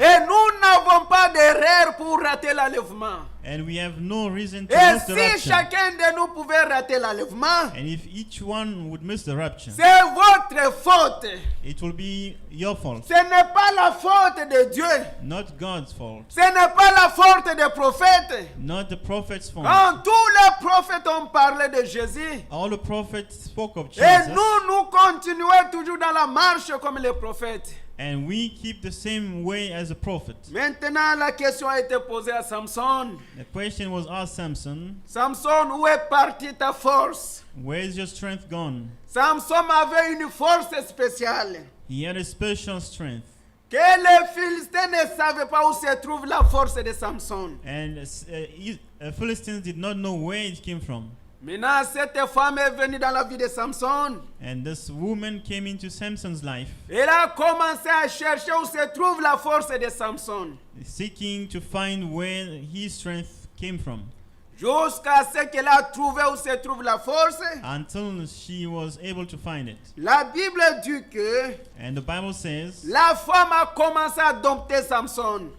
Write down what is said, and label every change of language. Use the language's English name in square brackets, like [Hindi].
[French] Et nous n'avons pas d'erreur pour rater l'enlèvement. [English] And we have no reason to [French] Et [English] miss the [French] si [English] rapture. [French] chacun de nous pouvait rater l'enlèvement, [English] And if each one would miss the rapture, [French] c'est votre faute. [English] it will be your fault, [French] Ce n'est pas la faute de Dieu. [English] not God's fault, [French] Ce n'est pas la faute des prophètes. [English] not the prophet's fault. [French] Quand tous les prophètes ont parlé de Jésus, [English] All the prophets spoke of [French] et [English] Jesus, [French] nous continuons toujours dans la marche comme les prophètes. [English] and we keep the same way as a prophet. [French] Maintenant, la question a été posée à Samson. [English] The question was asked Samson, [French] Samson, où est partie ta force? [English] where is your strength gone? [French] Samson avait une force spéciale. [English] He had a special strength. [French] Que les Philistins ne savaient pas où se trouve la force de Samson. [English] And Philistines did not know where it came from. [French] Maintenant, cette femme est venue dans la vie de Samson. [English] And this woman came into Samson's life, [French] Elle a commencé à chercher où se trouve la force de Samson. [English] seeking to find where his strength came from, [French] Jusqu'à ce qu'elle a trouvé où se trouve la force. [English] until she was able to find it. [French] La Bible dit que [English] And the Bible says [French] la femme a commencé à dompter Samson.